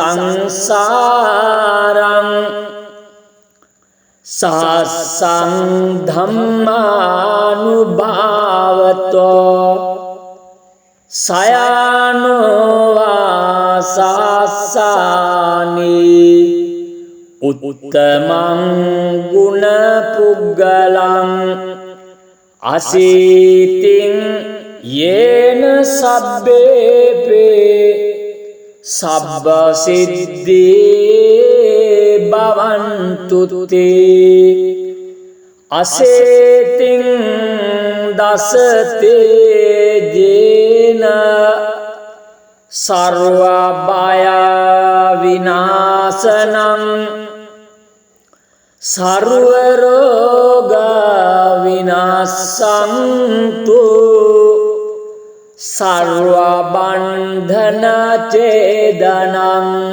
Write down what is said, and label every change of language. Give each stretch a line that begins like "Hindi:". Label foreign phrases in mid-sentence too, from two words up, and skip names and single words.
Pali: සංසාරං සාසං ධම්මානුභාවතෝ සයනෝ වාසස්සානි උත්තමං ගුණ පුග්ගලං අසීතින් යේන සබ්බේපේ සබ්බ සිද්ධී භවන්තු තේ අසේතින් දසතේ ජේන සර්ව බය විනාශනං සර්ව රෝග විනාශන්තු සර්ව බන්ධන ඡේදනං